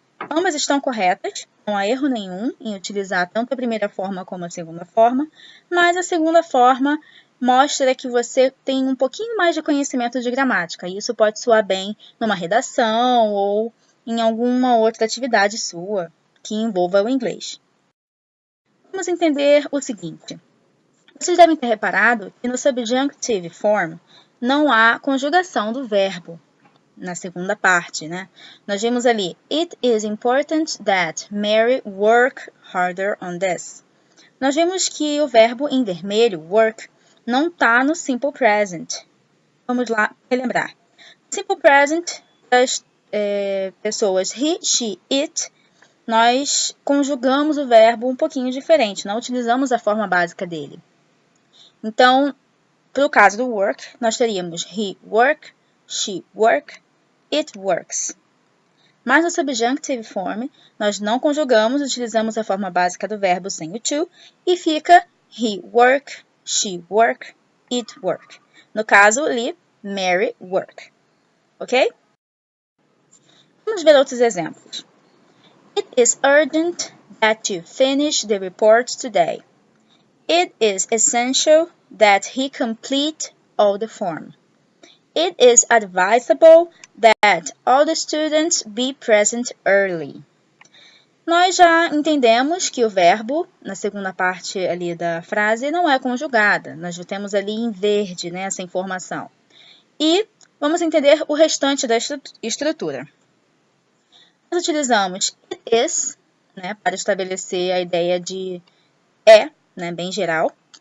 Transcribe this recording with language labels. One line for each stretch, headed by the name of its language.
Portuguese: Ambas estão corretas, não há erro nenhum em utilizar tanto a primeira forma como a segunda forma, mas a segunda forma mostra que você tem um pouquinho mais de conhecimento de gramática, e isso pode soar bem numa redação ou em alguma outra atividade sua que envolva o inglês. Vamos entender o seguinte. Vocês devem ter reparado que no subjunctive form não há conjugação do verbo na segunda parte, né? Nós vimos ali,
English: It is important that Mary work harder on this.
Portuguese: Nós vimos que o verbo em vermelho, work, não está no simple present. Vamos lá relembrar. Simple present das pessoas he, she, it, nós conjugamos o verbo um pouquinho diferente, não utilizamos a forma básica dele. Então, para o caso do work, nós teríamos
English: he work, she work, it works.
Portuguese: Mas no subjunctive form, nós não conjugamos, utilizamos a forma básica do verbo sem o to, e fica
English: he work, she work, it work.
Portuguese: No caso ali, Mary work. Ok? Vamos ver outros exemplos.
English: It is urgent that you finish the report today. It is essential that he complete all the form. It is advisable that all the students be present early.
Portuguese: Nós já entendemos que o verbo, na segunda parte ali da frase, não é conjugada. Nós já temos ali em verde, né, essa informação. E vamos entender o restante da estrutura. Nós utilizamos it is, né, para estabelecer a ideia de né, bem geral.